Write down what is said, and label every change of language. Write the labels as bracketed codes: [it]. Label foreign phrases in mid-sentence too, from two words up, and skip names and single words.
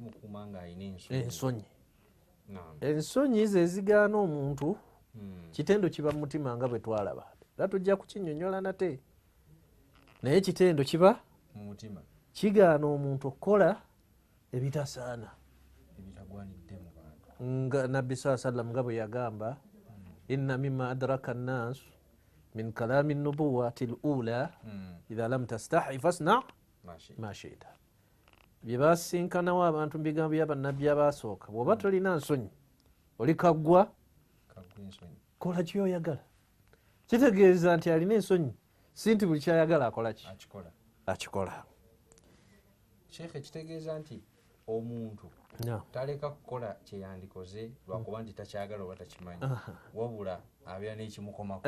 [lg] Ensonyi ze zigaana omuntu kitendo kiba mu mutima nga bwe twalaba. Era tujja kukinnyonnyola nate. Naye kitendo kiba mu mutima kigaana omuntu okukola ebitasaana. Nga Nabbi [ar] صلى الله عليه وسلم [lg] nga bwe yagamba [ar] إن مما أدرك الناس من كلام النبوة الأولى إذا لم تستح فاصنع ما شئت. [lg] Bye basinkanawo abantu mu bigambo bya bannabbi abasooka, bw'oba tolina nsonyi oli kaggwa kola kyoyagala. Kitegeeza nti alina ensonyi si nti buli kyayagala akola ki? Akikola. Sheikh kitegeeza nti omuntu taleka kukola kyeyandikoze lwakuba nti takyagala oba takimanyi, wabula abeera n'ekimukomako.